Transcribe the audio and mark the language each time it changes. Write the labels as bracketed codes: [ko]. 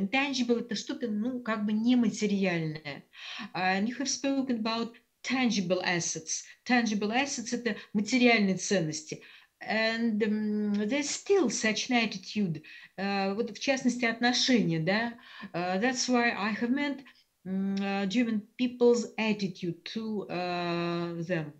[ru] Intangible — это что-то, ну, как бы нематериальное. [en] And you have spoken about tangible assets. [ru] Tangible assets — это материальные ценности. [en] And there's still such an attitude, вот в частности отношения, да. That's why I have meant German people's attitude to them.